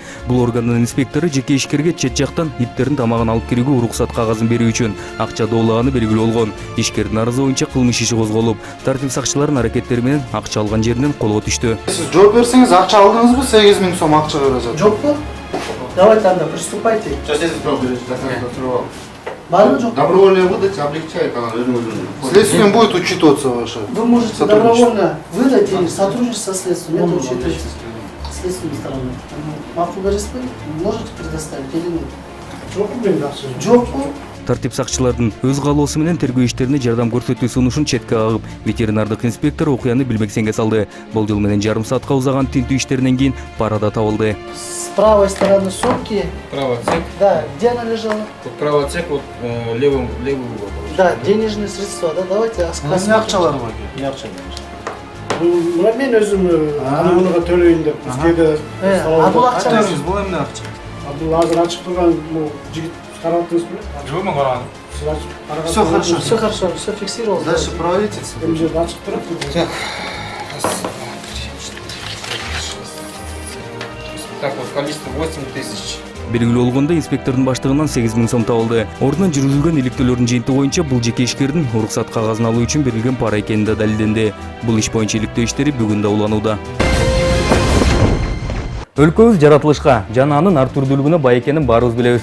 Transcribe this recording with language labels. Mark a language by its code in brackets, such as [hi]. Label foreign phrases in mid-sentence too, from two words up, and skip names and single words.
[ky] Бул органдын инспектору жеке ишкерге чет жактан иттердин тамагын алып кирүүгө уруксат кагазын берүү үчүн акча доолаганы белгилүү болгон. Ишкердин арызы боюнча кылмыш иши козголуп, тартип сакчыларынын аракеттери менен акча алган жеринен колго түштү. Сиз жооп берсеңиз акча алдыңызбы? 8 000 сом акча берет. Жокпу? [ru] Давайте тогда приступайте. [ky] Барбы жок? [ru] Добровольно выдать облегчает она. Следствием будет учитываться ваше. Вы можете добровольно выдать или сотрудничать со следствием. Это учитывается следственной стороной. Макулдариспы можете предоставить или нет? [ky] Жокпу? Тартип сакчылардын өз каалоосу менен тергөө иштерине жардам көрсөтүү сунушун четке кагып, ветеринардык инспектор окуяны билбексенге салды. Болжол менен жарым саатка узаган тинтүү иштеринен кийин пара да табылды. [ru] С правой стороны сумки. Правый отсек. Да, где она лежала? Вот правый отсек, вот левый угол. Да, денежные средства, да, давайте [ky] Кандай акчалар бар? Не акча. Мен өзүм анымыга төлөйүн деп бизге бул акчаңыз бул эмне акча? Бул азыр ачык турган бул жигит карап атыңызбы? Жок, мен караган. [ru] Все хорошо. Все хорошо, все фиксировалось. Дальше проводите. [ky] Эми жерде ачык турат. [ru] Так вот, количество 80 000. [ky] Белгилүү болгондой, инспектордун баштыгынан 8 000 сом табылды. Ордунан жүргүзүлгөн иликтөөлөрдүн жыйынтыгы боюнча бул жеке ишкердин уруксат кагазын алуу үчүн берилген пара экени да далилденди. Бул иш боюнча иликтөө иштери бүгүн да уланууда. Өлкөбүз жаратылышка жана анын ар түрдүүлүгүнө бай экенин баарыбыз билебиз.